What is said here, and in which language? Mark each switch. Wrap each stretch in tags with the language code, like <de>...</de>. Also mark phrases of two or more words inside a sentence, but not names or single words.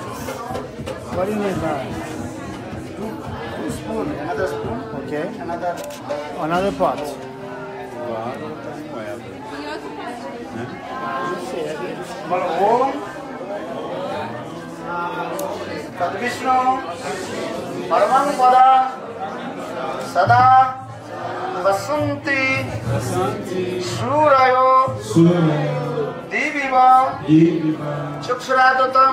<en>What do you need now? 2 spoon. Another spoon. Okay. Another. Another pot.</en> <pt>Claro, tá com ela. Né?</pt> <sa>Om. Tad Vishnu. Paramang Pada. Sada. Vasanti. Surayo. Diviva. Chukshuradatam.</sa>